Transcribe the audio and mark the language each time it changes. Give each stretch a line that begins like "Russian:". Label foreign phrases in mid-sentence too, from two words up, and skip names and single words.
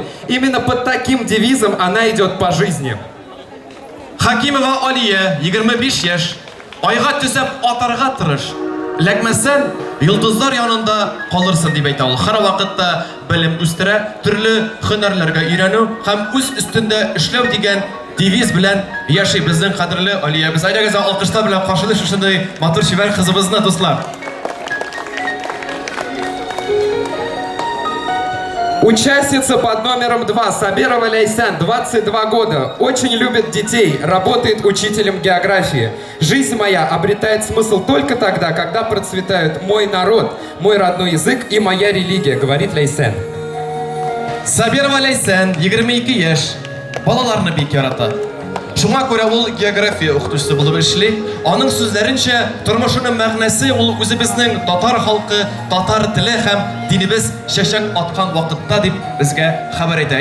Russian: Именно под таким девизом она идет по жизни.
Tatar: Хакимова Алия, 25 яшь, айга төсәп атарга тырыш. Ләкмәсән, йолдызлар янында калырсың дип әйтә ул. Һәр вакытта белем үстерә, төрле һөнәрләргә өйрәнү һәм үз өстендә эшләү дигән девиз белән яши безнең кадерле Алия. Без әйдәгез алкышлар белән каршылый шушындай матур шибәр кызыбызны, дуслар.
Russian: Участница под номером 2 Сабирова Лейсан, 22 года, очень любит детей, работает учителем географии. Жизнь моя обретает смысл только тогда, когда процветают мой народ, мой родной язык и моя религия, говорит Лейсан.
Tatar: Сабирова Лейсан, 22 яшь, балаларны бик ярата. Шуңа күрә ул география укытучысы булып эшли. Аның сүзләренчә, тормышының мәгънәсе ул үзебезнең татар халкы, татар теле һәм динебез чәчәк аткан вакытта дип безгә хәбәр итә.